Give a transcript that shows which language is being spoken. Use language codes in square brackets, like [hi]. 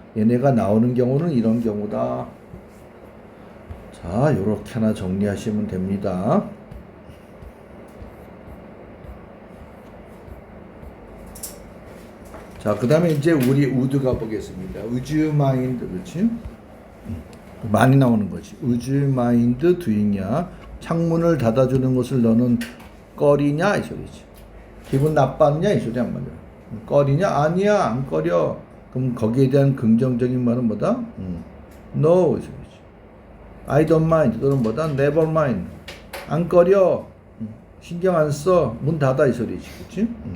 [ko] 얘네가 나오는 경우는 이런 경우다. 자, 요렇게 하나 정리하시면 됩니다. 자, 그 다음에 이제 우리 would 가보겠습니다. [en] Would you mind? [ko] 그렇지? 많이 나오는 거지. [en] Would you mind doing [ko] 이야. 창문을 닫아주는 것을 너는 꺼리냐? 이 소리지. 기분 나빴냐? 이 소리 한 말이야. 꺼리냐? 아니야, 안 꺼려. 그럼 거기에 대한 긍정적인 말은 뭐다? No, 이 소리지. [en] I don't mind. [ko] 또는 뭐다? [en] Never mind. [ko] 안 꺼려. 신경 안 써. 문 닫아. 이 소리지. 그치?